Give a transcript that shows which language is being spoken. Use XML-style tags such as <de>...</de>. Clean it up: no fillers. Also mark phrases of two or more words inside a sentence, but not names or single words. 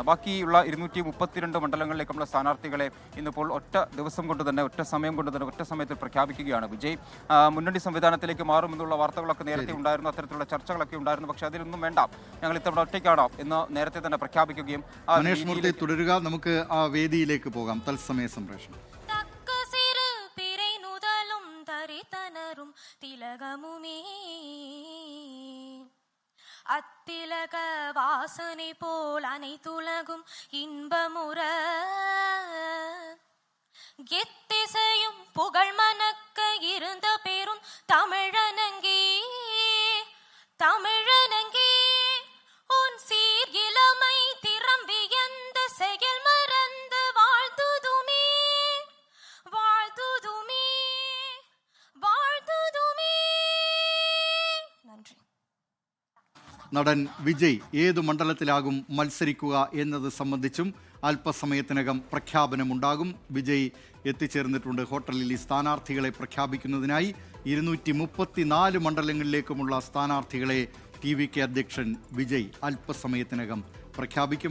<ml>ബാക്കിയുള്ള 232 മണ്ഡലങ്ങളിലേക്കുള്ള സ്ഥാനാർത്ഥികളെ ഇന്നിപ്പോൾ ഒറ്റ സമയത്തിൽ പ്രഖ്യാപിക്കുകയാണ് വിജയ്. മുന്നണി സംവിധാനത്തിലേക്ക് മാറുമെന്നുള്ള വാർത്തകളൊക്കെ നേരത്തെ ഉണ്ടായിരുന്നു, അത്തരത്തിലുള്ള ചർച്ചകളൊക്കെ ഉണ്ടായിരുന്നു. പക്ഷേ അതിലൊന്നും വേണ്ട, ഞങ്ങൾ ഇത്തവണ ഒറ്റയ്ക്കാണ് എന്ന് നേരത്തെ തന്നെ പ്രഖ്യാപിക്കുകയും തുടരുക. നമുക്ക് ആ വേദിയിലേക്ക് പോകാം. തത്സമയ സംപ്രേഷണം.</ml> <ta>அத்திலக வாசனை போல் அனைத்துலகும் இன்பமுற எத்திசையும் புகழ் மணக்க இருந்த பேரும் தமிழனங்கே உன் சீர் இளமை திறம்பி எந்த செயல் மறந்து வாழ்த்துதுமே நன்றி.</ta> <ml>നടൻ വിജയ് ഏതു മണ്ഡലത്തിലാകും മത്സരിക്കുക എന്നത് സംബന്ധിച്ചും അല്പസമയത്തിനകം പ്രഖ്യാപനമുണ്ടാകും. വിജയ് എത്തിച്ചേർന്നിട്ടുണ്ട് ഹോട്ടലിൽ. ഈ സ്ഥാനാർത്ഥികളെ പ്രഖ്യാപിക്കുന്നതിനായി 234 മണ്ഡലങ്ങളിലേക്കുമുള്ള സ്ഥാനാർത്ഥികളെ TVK അധ്യക്ഷൻ വിജയ് അല്പസമയത്തിനകം പ്രഖ്യാപിക്കും.</ml>